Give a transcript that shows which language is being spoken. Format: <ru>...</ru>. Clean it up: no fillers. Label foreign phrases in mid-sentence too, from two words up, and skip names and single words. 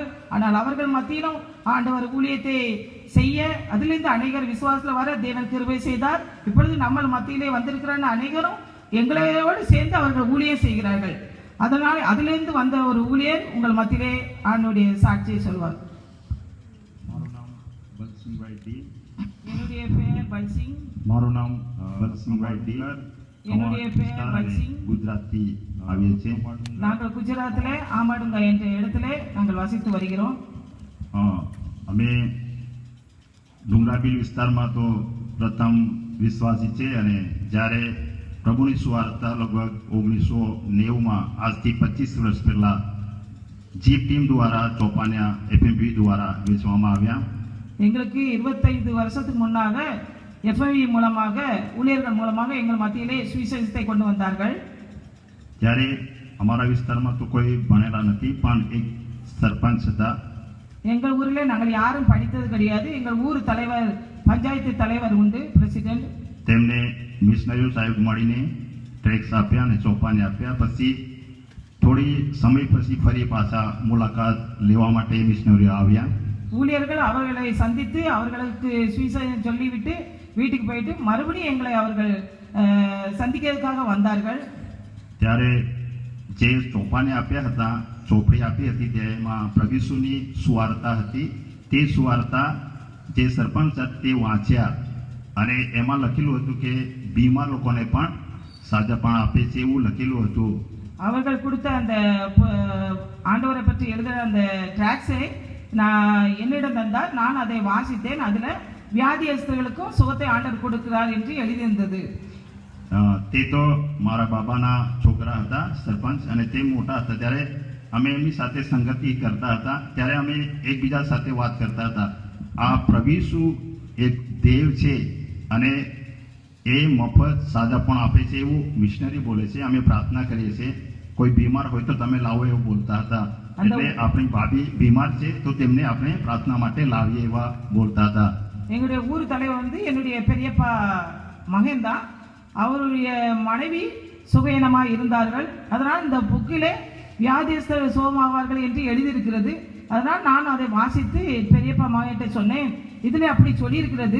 <ta>ஆனால் அவர்கள் மத்தியிலும் ஆண்டவர் ஊழியத்தை செய்ய அதிலிருந்து அநேகர் விசுவாசத்தில் வர தேவன் கிருபை செய்தார். இப்பொழுது நம்ம மத்தியிலே வந்திருக்கிற அநேகரும் எங்களோடு சேர்ந்து அவர்கள் ஊழியம் செய்கிறார்கள். அதனால் அதிலிருந்து வந்த ஒரு ஊழியர் உங்கள் மத்தியிலே ஆண்டவருடைய சாட்சியை சொல்வார். என்னுடைய பெயர் பல்சிங்.</ta> <gu>મારું નામ બલસિંહભાઈ ડી.</gu> <ta>என்னுடைய பெயர் பல்சிங்.</ta> <gu>ગુજરાતી આવીએ છે.</gu> <ta>நாங்கள் குஜராத்திலே ஆமாடுங்க என்ற இடத்திலே நாங்கள் வசித்து வருகிறோம்.</ta> <gu>અમે ડુંગરાબીલ વિસ્તારમાં તો પ્રથમ વિશ્વાસી છે અને જ્યારે પ્રભુની સુવાર્તા લગભગ 1990માં આજથી 25 વર્ષ પહેલા જીપ ટીમ દ્વારા ચોપાનિયા FMB દ્વારા વેચવામાં આવ્યા.</gu> <ta>எங்களுக்கு 25 வருஷத்துக்கு முன்னாக FMB மூலமாக ஊழியர்கள் மூலமாக எங்கள் மத்தியிலே சுவிசேஷத்தை கொண்டு வந்தார்கள்.</ta> <gu>ત્યારે અમારા વિસ્તારમાં તો કોઈ ભણેલા નથી, પણ એક સરપંચ હતા.</gu> <ta>எங்கள் ஊரிலே நாங்கள் யாரும் படித்தது கிடையாது. எங்கள் ஊர் தலைவர், பஞ்சாயத்து தலைவர் உண்டு, பிரசிடென்ட்.</ta> <gu>તેમને મિશનરીઓ સાહેબ મળીને ટ્રેક્સ આપ્યા અને ચોપાને આપ્યા. પછી થોડી સમય પછી ફરી પાછા મુલાકાત લેવા માટે મિશનરીઓ આવ્યા.</gu> <ta>ஊழியர்கள் அவர்களை சந்தித்து அவர்களுக்கு சுவிசேஷம் சொல்லிவிட்டு வீட்டுக்கு போயிட்டு மறுபடியும் எங்களை அவர்கள் சந்திக்கிறதுக்காக வந்தார்கள்.</ta> <gu>ત્યારે જે ચોપાને આપ્યા હતા, ચોપડી આપી હતી, તેમાં પ્રભુની સુવાર્તા હતી. તે સુવાર્તા જે સરપંચ તે વાંચ્યા અને એમાં લખેલું હતું કે બીમાર લોકોને પણ સાજાપણ આપે છે એવું લખેલું હતું.</gu> <ta>அவர்கள் கொடுத்த அந்த ஆண்டவரை பற்றி எழுதுகிற அந்த டிராக்ஸை நான் என்னிடம் தந்தார். நான் அதை வாசித்தேன். அதில் வியாதியஸ்தர்களுக்கும் சுகத்தை ஆண்டவர் கொடுக்கிறார் என்று எழுதியிருந்தது.</ta> <gu>તે તો મારા બાબાના છોકરા હતા સરપંચ, અને તે મોટા હતા. ત્યારે અમે એમની સાથે સંગતિ કરતા હતા. ત્યારે અમે એકબીજા સાથે વાત કરતા હતા. આ પ્રભુ એક દેવ છે અને એ મફત સાજાપણ આપે છે એવું મિશનરી બોલે છે. અમે પ્રાર્થના કરીએ છીએ કોઈ બીમાર હોય તો તમે લાવો એવું બોલતા હતા. એટલે આપણી ભાભી બીમાર છે તો તેમને આપણે પ્રાર્થના માટે લાવીએ એવા બોલતા હતા.</gu> <ta>எங்களுடைய ஊர் தலைவர் வந்து என்னுடைய பெரியப்பா மகன் தான். அவருடைய மனைவி சுகயினமாக இருந்தார்கள். அதனால் இந்த புக்கிலே வியாதியஸ்தர்கள் சுகமாவார்கள் என்று எழுதியிருக்கிறது. அதனால் நான் அதை வாசித்து பெரியப்பா மகன்கிட்ட சொன்னேன், இதில் அப்படி சொல்லியிருக்கிறது.</ta>